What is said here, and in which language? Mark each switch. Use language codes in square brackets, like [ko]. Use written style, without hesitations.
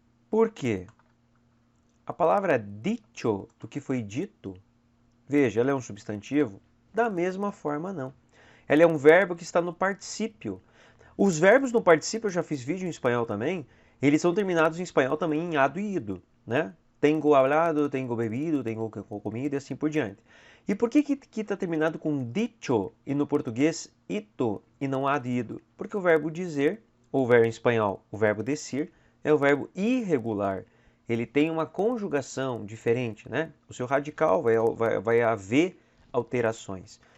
[pt] Por quê? A palavra dicho, do que foi dito, veja, ela é um substantivo? Da mesma forma, não. Ela é um verbo que está no particípio. Os verbos no particípio, eu já fiz vídeo em espanhol também, eles são terminados em espanhol também em ado e ido, né? [es] Tengo hablado, tengo bebido, tengo comido e assim por diante. [pt] E por que está terminado com dicho e no português ito e não há de ido? Porque o verbo dizer, ou o verbo em espanhol, o verbo decir, é o verbo irregular. Ele tem uma conjugação diferente, né? O seu radical vai haver alterações.